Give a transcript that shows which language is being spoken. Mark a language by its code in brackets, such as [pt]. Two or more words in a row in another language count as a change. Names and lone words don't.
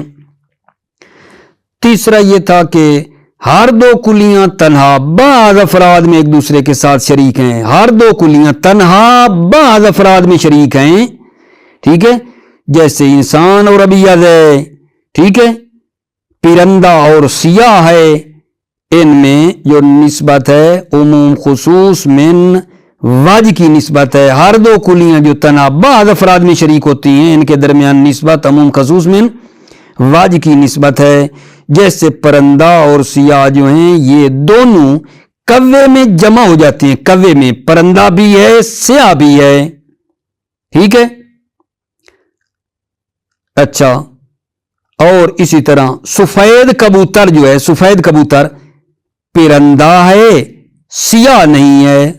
[ur] تیسرا یہ تھا کہ ہر دو کلیاں تنہا بعض افراد میں ایک دوسرے کے ساتھ شریک ہیں، ہر دو کلیاں تنہا بعض افراد میں شریک ہیں، ٹھیک ہے۔ جیسے انسان اور ابیض ہے، ٹھیک ہے، پرندہ اور سیاہ ہے، ان میں جو نسبت ہے عموم خصوص من وجہ کی نسبت ہے۔ ہر دو کلیاں جو تنہا بعض افراد میں شریک ہوتی ہیں، ان کے درمیان نسبت عموم خصوص من وجہ کی نسبت ہے۔ جیسے پرندہ اور سیاہ جو ہیں یہ دونوں کوے میں جمع ہو جاتے ہیں، کوے میں پرندہ بھی ہے سیاہ بھی ہے، ٹھیک ہے۔ اچھا، اور اسی طرح سفید کبوتر جو ہے، سفید کبوتر پرندہ ہے، سیاہ نہیں ہے۔